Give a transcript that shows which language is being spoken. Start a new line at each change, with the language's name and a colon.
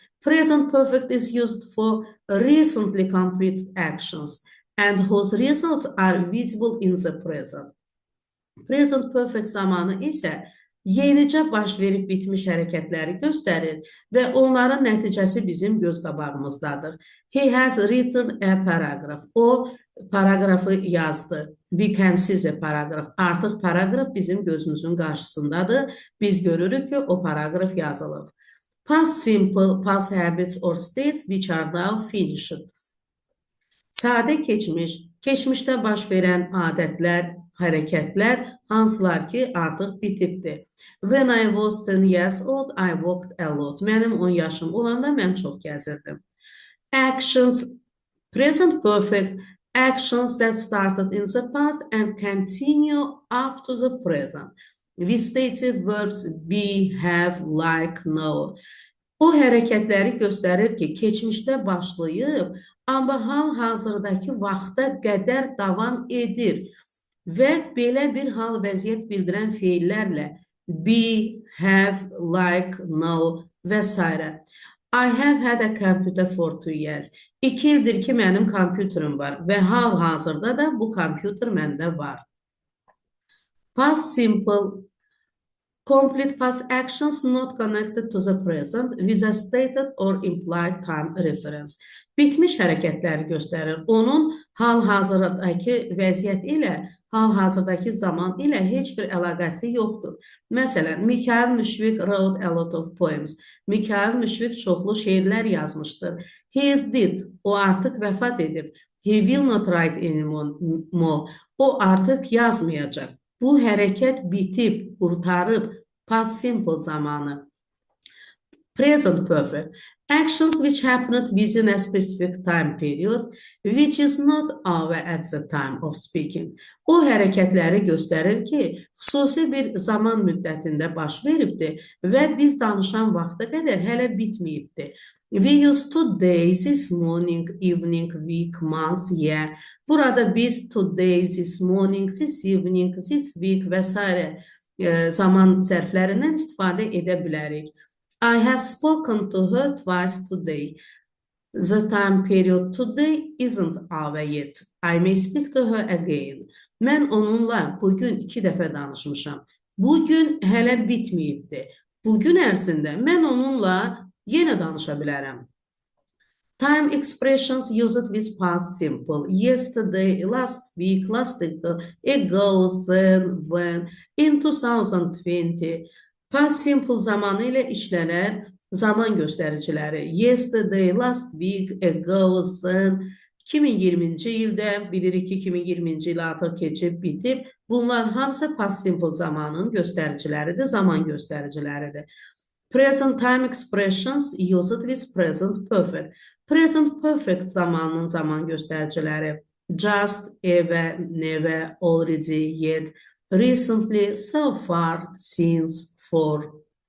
English: Present perfect is used for recently completed actions and whose results are visible in the present.
Azerbaijani: Present perfect zamanı isə yenicə baş verib bitmiş hərəkətləri göstərir və onların nəticəsi bizim göz qabağımızdadır.
English: He has written a paragraph.
Azerbaijani: O paragrafı yazdı.
English: We can see the paragraph.
Azerbaijani: Artıq paragraf bizim gözümüzün qarşısındadır. Biz görürük ki, o paragraf yazılıb.
English: Past simple, past habits or states which are now finished.
Azerbaijani: Sadə keçmiş, keçmişdə baş verən adətlər, hərəkətlər, hansılar ki, artıq bitibdir.
English: When I was 10 years old, I walked a lot.
Azerbaijani: Mənim 10 yaşım olanda mən çox gəzirdim.
English: Actions, present perfect, actions that started in the past and continue up to the present. Vegetative verbs be, have, like, know.
Azerbaijani: O hərəkətləri göstərir ki, keçmişdə başlayıb, amma hal-hazırdakı vaxta qədər davam edir və belə bir hal vəziyyət bildirən feillərlə be, have, like, know və s.
English: I have had a computer for 2 years.
Azerbaijani: 2 ildir ki, mənim kompüterim var və hal-hazırda da bu kompüter məndə var.
English: Past simple, complete past actions not connected to the present with a stated or implied time reference.
Azerbaijani: Bitmiş hərəkətləri göstərir. Onun hal-hazırdakı vəziyyət ilə, hal-hazırdakı zaman ilə heç bir əlaqəsi yoxdur. Məsələn, Mikhail Müşfiq
English: wrote a lot of poems.
Azerbaijani: Mikhail Müşfiq çoxlu şeirlər yazmışdır.
English: He is dead.
Azerbaijani: O artıq vəfat edib.
English: He will not write anymore.
Azerbaijani: O artıq yazmayacaq. Bu hərəkət bitib, qurtarıb, past simple zamanı.
English: Present perfect. Actions which happened within a specific time period, which is not over at the time of speaking.
Azerbaijani: O hərəkətləri göstərir ki, xüsusi bir zaman müddətində baş veribdir və biz danışan vaxta qədər hələ bitməyibdir.
English: We use today, this morning, evening, week, month, year.
Azerbaijani: Burada biz today,
English: this morning, this evening, this week
Azerbaijani: və s. zaman zərflərindən istifadə edə bilərik.
English: I have spoken to her twice today. The time period today isn't over yet. I may speak to her again.
Azerbaijani: Mən onunla bugün 2 dəfə danışmışam. Bugün hələ bitməyibdir. Bugün ərzində mən onunla yenə danışa bilərəm.
English: Time expressions used with past simple. Yesterday, last week, last ago, then, when, in 2020.
Azerbaijani: Past simple zamanı ilə işlənən zaman göstəriciləri. Yesterday, last week, ago, then, 2020-ci ildə, bilirik ki, 2020-ci il artıq keçib, bitib. Bunlar hamısı past simple zamanın göstəriciləridir, zaman göstəriciləridir.
English: Present time expressions used with present perfect.
Azerbaijani: Present perfect zamanın zaman göstəriciləri.
English: Just, ever, never, already, yet, recently, so far, since, for.